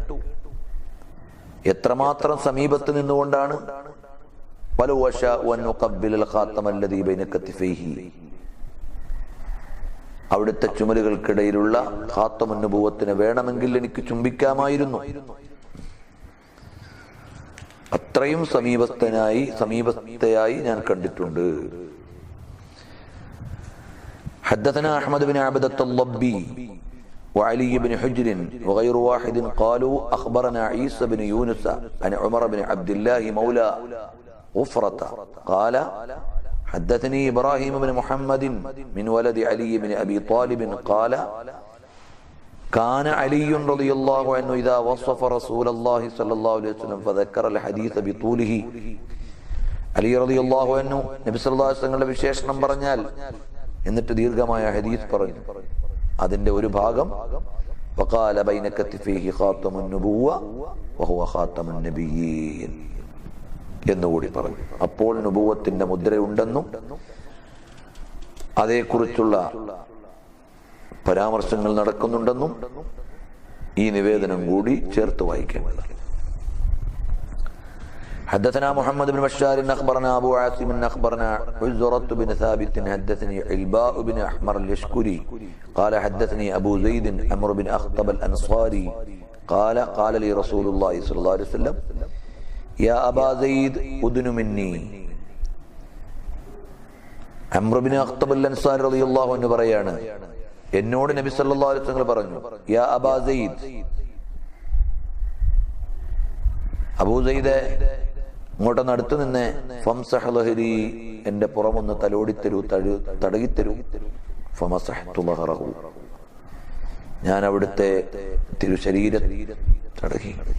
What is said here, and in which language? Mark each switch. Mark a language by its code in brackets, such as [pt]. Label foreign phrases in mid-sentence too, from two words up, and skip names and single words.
[ml] എത്രമാത്രം സമീപത്ത് നിന്നുകൊണ്ടാണ് അവിടുത്തെ ചുമലുകൾക്കിടയിലുള്ള [ar] خاتم النبوة [ml] വേണമെങ്കിൽ എനിക്ക് ചുംബിക്കാമായിരുന്നു. അത്രയും സമീപത്തെയായി ഞാൻ കണ്ടിട്ടുണ്ട്. [ar] حدثنا أحمد بن عبدة اللبي وعلي بن حجر وغير واحد قالوا أخبرنا عيسى بن يونس عن عمر بن عبد الله مولى غفرة قال حدثني إبراهيم بن محمد من ولد علي بن أبي طالب قال كان علي رضي الله عنه إذا وصف رسول الله صلى الله عليه وسلم فذكر الحديث بطوله. [ml] അലി [ar] رضي الله عنه [ml] നബി [ar] صلى الله عليه وسلم [ml] വിശേഷണം പറഞ്ഞാൽ എന്നിട്ട് ദീർഘമായ ഹദീസ് പറഞ്ഞു. അതിന്റെ ഒരു ഭാഗം [ar] وقال بين كتفيه خاتم النبوة وهو خاتم النبيين [ml] എന്നുകൂടി പറഞ്ഞു. അപ്പോൾ നുബുവത്തിന്റെ മുദ്രയുണ്ടെന്നും അതേക്കുറിച്ചുള്ള പരാമർശങ്ങൾ നടക്കുന്നുണ്ടെന്നും ഈ നിവേദനം കൂടി ചേർത്ത് വായിക്കേണ്ടതാണ്. [ar] حدثنا محمد بن بشار أخبرنا أبو عاصم أخبرنا عزرة بن ثابت حدثني علباء بن أحمر اليشكري قال حدثني أبو زيد عمرو بن أخطب الأنصاري قال قال لي رسول الله صلى الله عليه وسلم يا أبا زيد أدن مني. [ml] عمرو بن أخطب الأنصاري [ar] رضي الله عنه [ml] പറയാണ്, എന്നോട് നബി [ar] صلى الله عليه وسلم [ml] പറഞ്ഞു, [ar] يا أبا زيد, [ml] അബൂ സയ്യിദേ ഇങ്ങോട്ടൊന്ന് അടുത്ത് നിന്നെ, [ar] فامسح ظهري [ml] എന്റെ പുറമൊന്ന് തലോടിത്തരൂ, തടകിത്തരൂ. [ar] فمسحت ظهره, [ml] ഞാൻ അവിടുത്തെ തിരുശരീരം തടകി.